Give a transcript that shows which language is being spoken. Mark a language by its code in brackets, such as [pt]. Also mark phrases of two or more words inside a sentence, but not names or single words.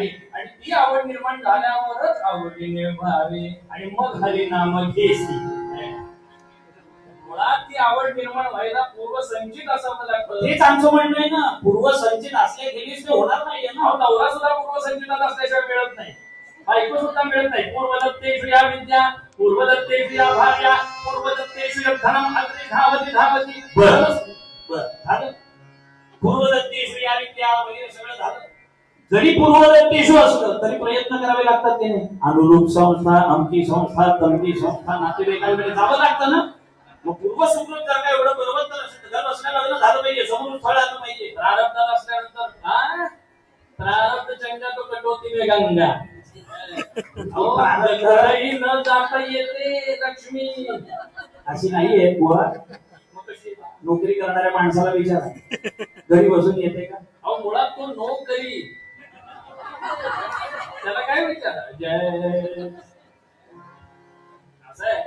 [mr] आणि ती आवड निर्माण झाल्यावरच आवडीने भावे आणि मग हरिनाम घेसी. मुळात ती आवड निर्माण व्हायला पूर्वसंचित असावं लागतं. हेच आमचं म्हणणं आहे ना. पूर्वसंचित असले गेलीच ते होणार नाहीये ना. नवरा सुद्धा पूर्वसंचितात असल्याशिवाय मिळत नाही, बायको सुद्धा मिळत नाही. [sa] पूर्वदत्तेषु या विद्या, पूर्वदत्तेषु या भार्या, पूर्वदत्तेषु धनम अग्रे धावती धावती. [mr] झालं. पूर्वदत्तेषु या विद्या वगैरे सगळं झालं. जरी पूर्वदत्तेषु असलं तरी प्रयत्न करावे लागतात. त्याने अनुरूप संस्था, अमकी संस्था, तमकी संस्था, नातेवाईकांकडे जावं लागतं ना. मग पूर्व सुकृत जर का एवढं बरोबर असेल, घर बसल्या लग्न झालं पाहिजे, समोर स्थळ आलं पाहिजे. प्रारब्धात असल्यानंतर [hi] प्रारब्ध चंगा तो कटोती में गंगा. [mr] न जाता येते लक्ष्मी अशी नाहीये बुवा. नोकरी करणाऱ्या माणसाला विचारा, घरी बसून येते का? अहो मुळात तो नोकरी, त्याला काय विचारा. जय असं आहे.